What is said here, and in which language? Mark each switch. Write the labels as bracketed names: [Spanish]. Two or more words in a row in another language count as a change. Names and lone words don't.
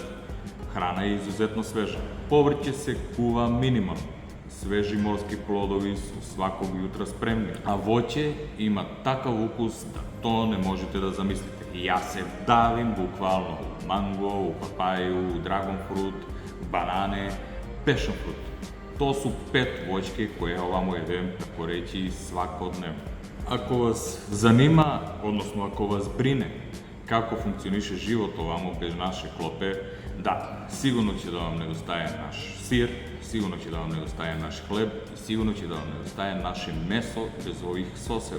[Serbian] Hrana je izuzetno sveža. Povrće se kuva minimalno. Sveži morski plodovi su svakog jutra spremni. A voće ima takav ukus da to ne možete da zamislite. Ja se davim bukvalno u mango, u papaju, u [English] dragon fruit, [Serbian] banane, [English] passion fruit. [Serbian] To su 5 voćke koje ovamo jedem, tako reći, svakodnevno. Ako vas zanima, odnosno ako vas brine kako funkcioniše život ovamo bez naše klope, da, sigurno će da vam nedostaje naš sir, sigurno će da vam nedostaje naš hleb i sigurno će da vam nedostaje naše meso bez ovih soseva.